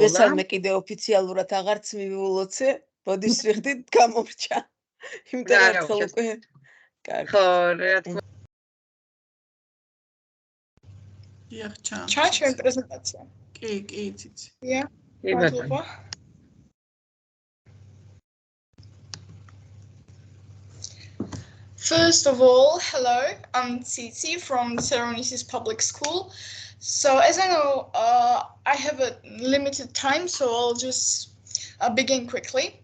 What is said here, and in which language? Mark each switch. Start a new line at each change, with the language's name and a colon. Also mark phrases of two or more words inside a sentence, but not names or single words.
Georgian: მივესალმე კიდე ოფიციალურად აღარც მივულოცე როდის ვიხდით გამომრჩა იმიტომ რა, ერთხელ შეს- უკვე კარგი ხო რა თქმა ჩან ჩვენ პრეზენტაცია. კი, ციცი. კი ბატონო.
English: First of all, hello, I'm Tsitsi from Seronesis Public School. So as I know, I have a limited time, so I'll just begin quickly.